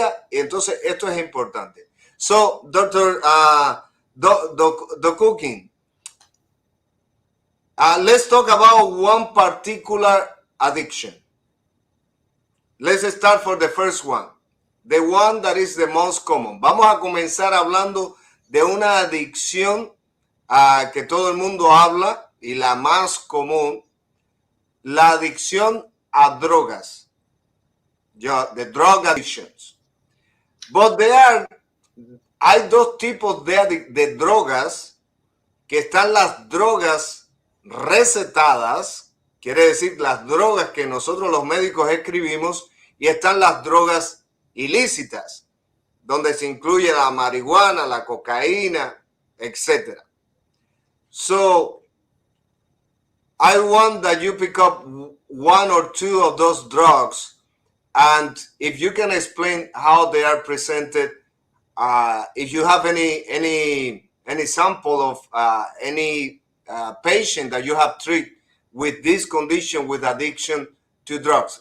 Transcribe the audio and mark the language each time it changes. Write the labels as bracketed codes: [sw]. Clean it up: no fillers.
[es] Y entonces esto es importante. [en] So, Dr. DOKUKIN, let's talk about one particular addiction. Let's start for the first one. The one that is the most common. [es] Vamos a comenzar hablando de una adicción que todo el mundo habla y la más común, la adicción a drogas. [en] The drug addictions. But [es] hay dos tipos de drogas, que están las drogas recetadas, quiere decir las drogas que nosotros los médicos escribimos, y están las drogas ilícitas, donde se incluye la marihuana, la cocaína, etc. [en] So, I want that you pick up one or two of those drugs, and if you can explain how they are presented, if you have any sample of any patient that you have treated with this condition, with addiction to drugs.